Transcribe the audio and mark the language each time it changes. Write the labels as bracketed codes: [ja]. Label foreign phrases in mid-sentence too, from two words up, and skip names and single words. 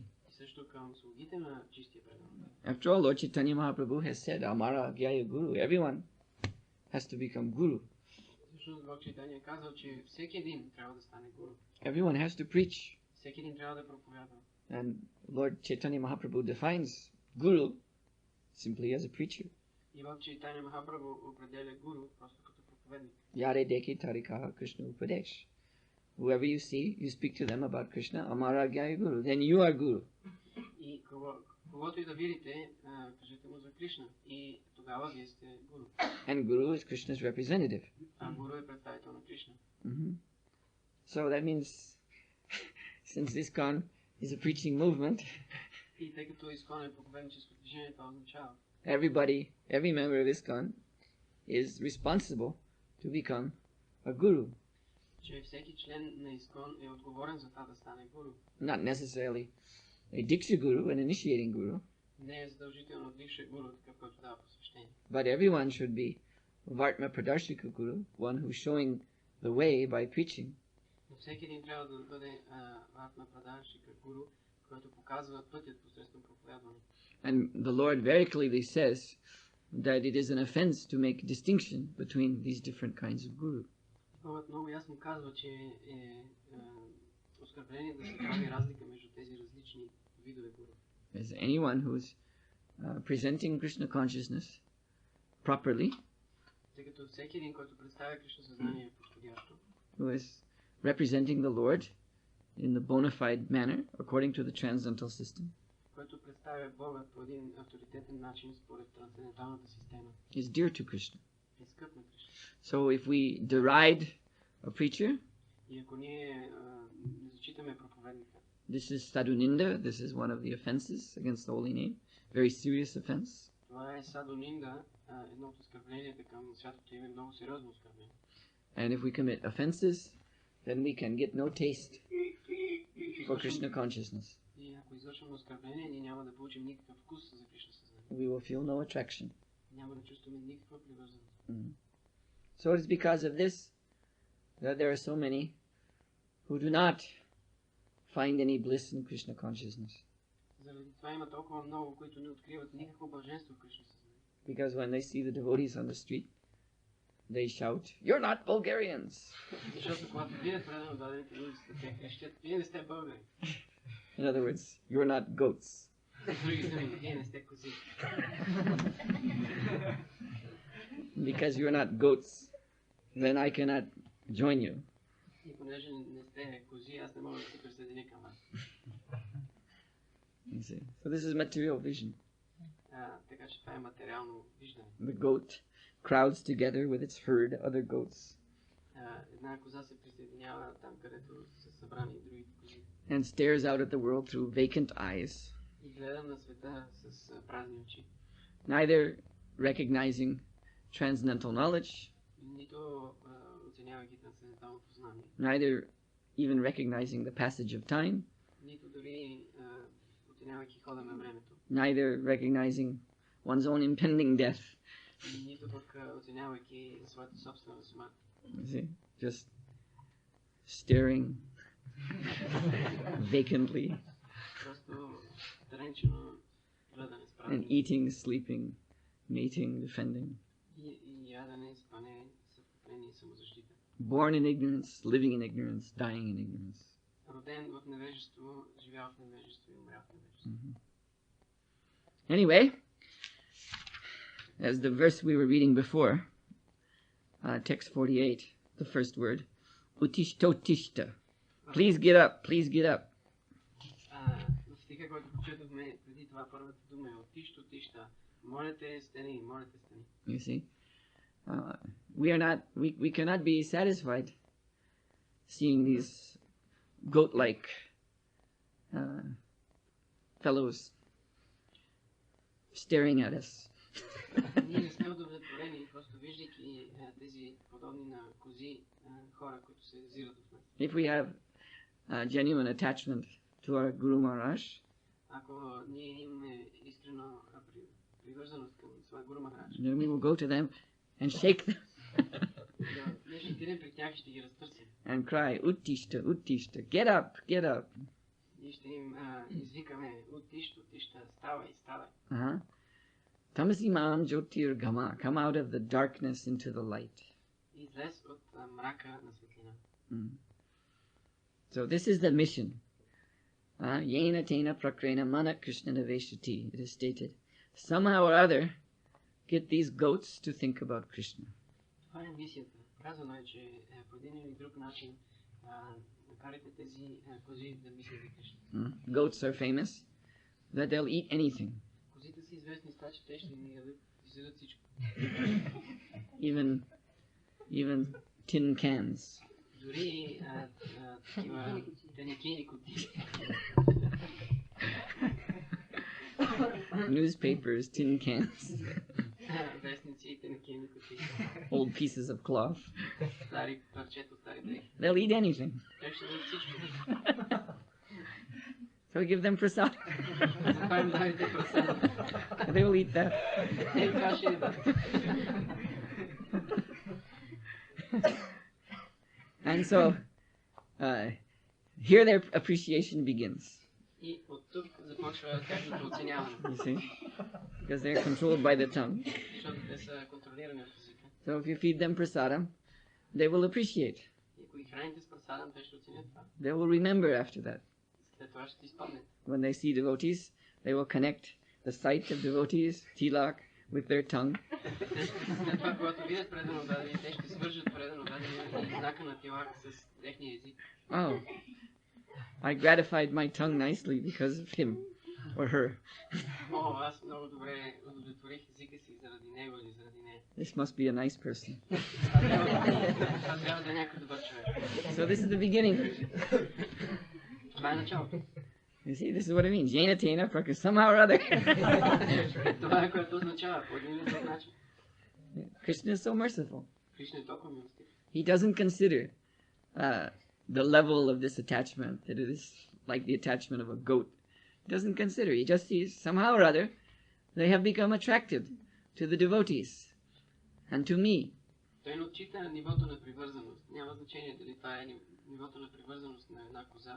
[bg] И също към слугите на чистия предан отдаден. [en] After all, Lord Chaitanya Mahaprabhu has said, [bn] আমার জ্ঞায় গুরু. [en] Everyone has to become Guru. [bg] Всъщност Бог Чайтания е казал, че всеки един трябва да стане гуру. [en] Everyone has to preach. [bg] Всеки един трябва да проповядва. [en] And Lord Chaitanya Mahaprabhu defines Guru simply as a preacher. [bg] И Бог Чайтания Махапрабху определя гуру просто като проповедник. [bn] যারে দেখে তারিকা কৃষ্ণ উপদেশ. [en] Whoever you see, you speak to them about Krishna, [bn] আমার জ্ঞায় গুরু. [en] Then you are Guru. [bg] И когото и да видите, кажете му за Кришна. И тогава вие сте гуру. [en] And Guru is Krishna's representative. [bg] А гуру е представител на Кришна. [en] So that means, since ISKCON is a preaching movement, [bg] И тъй като ISKCON е проповедническо движение, това означава [en] every member of ISKCON is responsible to become a guru. [bg] че всеки член на ISKCON е отговорен за това да стане гуру. [en] Not necessarily a [sa] दीक्षा गुरु, [en] an initiating guru, [bg] Не е задължително дикша гуру, такъв който дава посвещение. [en] but everyone should be [sa] वर्त्म प्रदर्शिक गुरु, [en] one who's showing the way by preaching. [bg] Но всеки един трябва да бъде Вартна Прадаршика гуру, който показва пътят посредством проповядване. [en] And the Lord very clearly says that it is an offense to make distinction between these different kinds of guru. [bg] Богът много ясно казва, че оскърбление да се прави разлика между тези различни видове гуру. [en] As anyone who's presenting Krishna consciousness properly, [bg] Тъй като всеки един, който представя Кришна съзнание подходящо, [en] who is representing the Lord in the bona fide manner according to the transcendental system, [bg] който представя Бога по един авторитетен начин според трансценденталната система, [en] is dear to Krishna. [bg] е скъп на Кришна. [en] So if we deride a preacher, [bg] И ако ние не зачитаме проповедника, [en] this is sadhuninda, this is one of the offenses against the holy name, very serious offense. [bg] това е садунинда, едно от оскърбленията към святото име, много сериозно оскърбление. [en] And if we commit offenses, then we can get no taste for Krishna consciousness. [bg] И ако извършваме оскърбление, ние няма да получим никакъв вкус за Кришна съзнание. [en] We will feel no attraction. [bg] Няма да чувстваме никаква привързаност. [en] So it is because of this that there are so many who do not find any bliss in Krishna consciousness. [bg] Заради това има толкова много, които не откриват никакво блаженство в Кришна съзнание. [en] Because when they see the devotees on the street, they shout, "You're not Bulgarians!" [bg] Защото когато видят предано дадените улиците, те крещят, вие не сте българи. [en] In other words, you're not goats. [bg] С други думи, вие не сте кози. [en] Because you're not goats, then I cannot join you. [bg] И понеже не сте кози, аз не мога да се присъединя към вас. [en] You see? So this is material vision. [bg] Така че това е материално виждане. [en] The goat crowds together with its herd other goats [bg] Една коза се присъединява там, където са събрани и другите кози. [en] and stares out at the world through vacant eyes, [bg] И гледа на света с празни очи. [en] neither recognizing transcendental knowledge, [bg] Нито оценявайки трансценденталното знание, [en] neither even recognizing the passage of time, [bg] нито дори оценявайки хода на времето, [en] neither recognizing one's own impending death. [bg] нито пък оценявайки своята собствена смърт. [en] You see? Just staring vacantly [bg] Просто тренчено гледане с [en] and [bg] празни [en] eating, sleeping, mating, defending. [bg] и ядене, спане, съвкупление и самозащита. [en] Born in ignorance, living in ignorance, dying in ignorance. [bg] Роден в невежество, живял в невежество и умрял в невежество. [en] Anyway, as the verse we were reading before, text 48, the first word, utishta. Please get up, please get up. [bg] В стиха, който прочетохме преди това, първата дума е отишта. Моля те, стани, моля те, стани. [en] You see, we cannot be satisfied seeing these goat-like fellows staring at us. [bg] Ние не сме удовлетворени, просто виждайки тези подобни на кози хора, които се взират от нас. [en] If we have genuine attachment to our Guru Maharaj, [bg] Ако ние имаме искрено привързаност към своя Гуру Махарадж, [en] then we will go to them and shake them [bg] ние ще отидем при тях и ще ги разтърсим. [en] and cry, [sa] उत्तिष्ठ, उत्तिष्ठ, [en] get up, get up. [bg] Ние ще им извикаме, утишта, ставай, ставай. [sa] तमसि मां ज्योतिर् गम, [en] come out of the darkness into the light. [bg] Излез от мрака на светлина. [en] So this is the mission. [sa] येन तेन प्रकारेण मन कृष्ण निवेशति. [en] It is stated. Somehow or other, get these goats to think about Krishna. [bg] Това е мисията. Казано е, че по един или друг начин накарайте тези кози да мислят за Кришна. [en] Goats are famous that they'll eat anything. [bg] Козите са известни с това, че те ще ни ядат всичко. [en] Even tin cans. [bg] Дори такива тенекини кутии. [en] Newspapers, tin cans. [bg] Вестници и тенекини кутии. [en] Old pieces of cloth. [bg] Стари парчета, стари дрехи. [en] They'll eat anything. [bg] Те ще ядат всичко. [en] So give them prasad. [bg] Затова им дайте прасада. [en] They will eat that. [bg] Те това ще ядат. [en] And so, here their appreciation begins. [bg] И от тук започва тяхното оценяване. [en] You see? Because they're controlled by the tongue. [bg] Защото те са контролирани от езика. [en] So if you feed them prasadam, they will appreciate. [bg] И ако ги храните с прасадам, те ще оценят това. [en] They will remember after that. [bg] След това ще ти спомнят. [en] When they see devotees, they will connect the sight of devotees, tilak, with their tongue. [bg] След това, когато видят предано дадени, те ще свържат предано дадени и знака на тилак с техния език. [en] Oh, I gratified my tongue nicely because of him or her. [bg] О, аз много добре удовлетворих езика си заради него или заради нея. [en] This must be a nice person. [bg] Това трябва да е някой добър човек. [en] So this is the beginning. [bg] Това е началото. [en] You see, this is what it means. [sa] येन तेन प्रकार [en] somehow or other. [bg] Това е което означава по един или друг начин. [en] Krishna is so merciful. [bg] Кришна е толкова милостив. [en] He doesn't consider the level of this attachment, that it is like the attachment of a goat. He doesn't consider. He just sees somehow or other they have become attracted to the devotees and to me. [bg] Той не отчита нивото на привързаност. Няма значение дали това е нивото на привързаност на една коза.